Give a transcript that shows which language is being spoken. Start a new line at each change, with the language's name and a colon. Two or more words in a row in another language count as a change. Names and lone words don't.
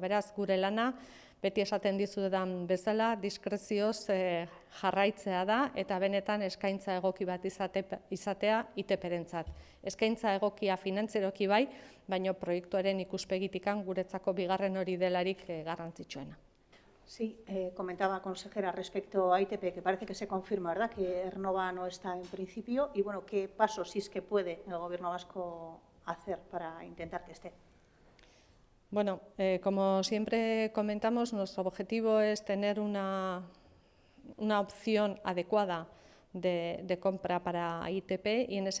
Basque: Beraz, gure lana, beti esaten dizudan bezala, diskrezioz jarraitzea da eta benetan eskaintza egoki bat izatea ITP-rentzat. Eskaintza egokia finantzieroki bai, baina proiektuaren ikuspegitikan guretzako bigarren hori delarik garrantzitsuena.
Spanish: Sí, comentaba, consejera, respecto a ITP, que parece que se confirma, ¿verdad?, que Aernova no está en principio, y bueno, ¿qué pasos, si es que puede, el Gobierno vasco hacer para intentar que esté? Bueno, como siempre comentamos, nuestro objetivo es tener una opción adecuada de compra para ITP, y en ese